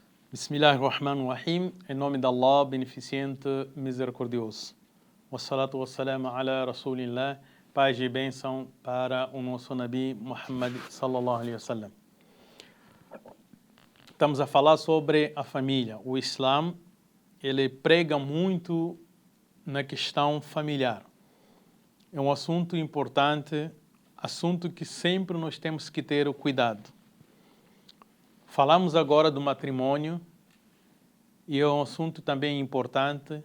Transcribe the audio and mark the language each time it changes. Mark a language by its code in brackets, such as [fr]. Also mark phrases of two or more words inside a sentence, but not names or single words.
[ar] بسم الله الرحمن الرحيم. [pt] Em nome de Allah, beneficente, misericordioso. [ar] والصلاة والسلام على رسول الله. [pt] Paz e bênção para o nosso Nabi Muhammad [ar] صلى الله عليه وسلم. [pt] Estamos a falar sobre a família. O Islã, ele prega muito na questão familiar. É um assunto importante, assunto que sempre nós temos que ter o cuidado. Falamos agora do matrimônio e é um assunto também importante.